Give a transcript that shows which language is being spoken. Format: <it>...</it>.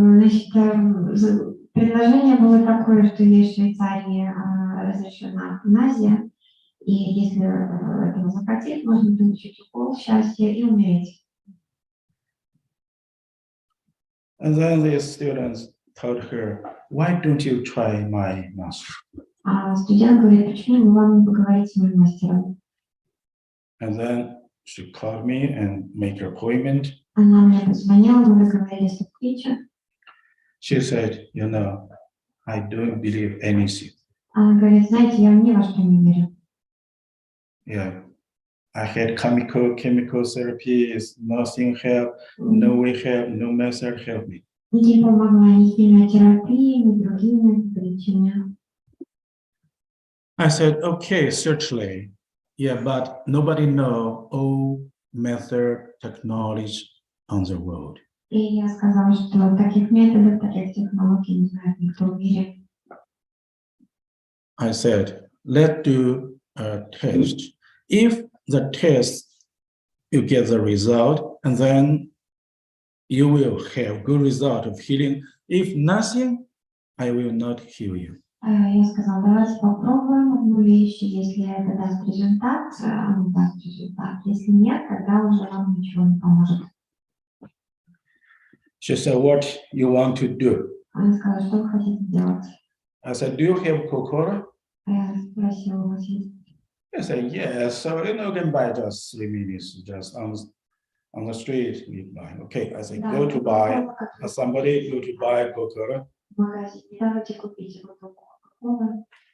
<ru>Значит, предложение было такое, что есть в Швейцарии разрешена эвтаназия, и если этого захотеть, можно получить укол счастья и умереть.</ru> <en>And then the students told her, why don't you try my master?</en> <ru>Студент говорит, почему вы вам не поговорите с моим мастером?</ru> <en>And then she called me and made an appointment.</en> <ru>Она мне позвонила, мы договорились о встрече.</ru> <en>She said, you know, I don't believe anything.</en> <ru>Она говорит, знаете, я ни во что не верю.</ru> <en>Yeah, I had chemical therapy, nothing helped, no way help, no method helped me.</en> <ru>Не помогла ни химиотерапия, ни другие методы лечения.</ru> <en>I said, okay, certainly. Yeah, but nobody know all method technology on the world.</en> <ru>И я сказала, что таких методов, таких технологий не знает никто в мире.</ru> <en>I said, let's do a test. If the test, you get the result, and then you will have good result of healing. If nothing, I will not heal you.</en> <ru>Я сказала, давайте попробуем одну вещь, если это даст результат, оно даст результат. Если нет, тогда уже вам ничего не поможет.</ru> <en>She said, what you want to do?</en> <ru>Она сказала, что вы хотите делать?</ru> <en>I said, do you have Coca-Cola?</en> <ru>Я спросила, у вас есть?</ru> <en>I said, yes. So, you can buy just 3 minutes, just on the street, you buy. Okay, I said, go to buy, somebody go to buy Coca-Cola.</en> <ru>В магазине, давайте купите бутылку Кока-Колы.</ru>